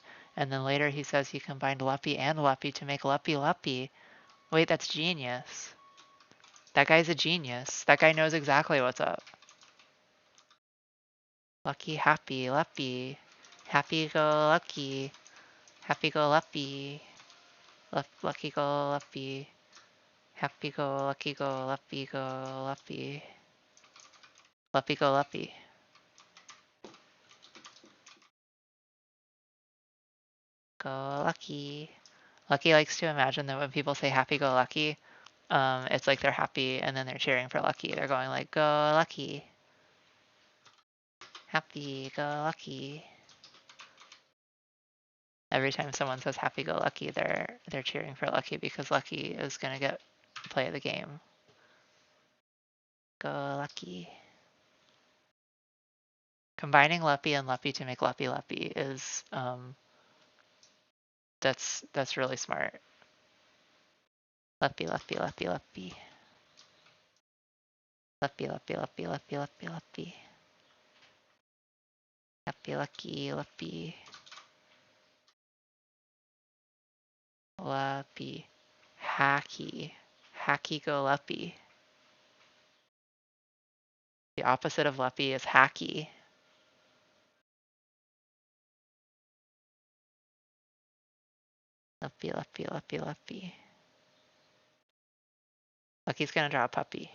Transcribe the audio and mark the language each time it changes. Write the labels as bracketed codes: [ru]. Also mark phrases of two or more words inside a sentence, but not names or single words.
[en] And then later he says he combined luppy and luppy to make luppy luppy. Wait, that's genius. That guy's a genius. That guy knows exactly what's up. Lucky, happy, luppy. Happy go lucky. Happy go luppy. Lucky go luppy. Happy go lucky go luppy go luppy. Luppy go luppy. Go lucky. Lucky likes to imagine that when people say happy go lucky, it's like they're happy and then they're cheering for Lucky. They're going like, go Lucky. Happy go Lucky. Every time someone says happy go Lucky, they're cheering for Lucky because Lucky is gonna get play the game. Go Lucky. Combining Luppy and Luppy to make Luppy Luppy is that's really smart. Luppy Luppy Luppy Luppy. Luppy Luppy Luppy Luppy Luppy Luppy. Happy Lucky Luppy. Luppy. Hacky. Hacky go Luppy. The opposite of Luppy is hacky. Luppy, Luppy, Luppy, Luppy. Lucky's gonna draw a puppy.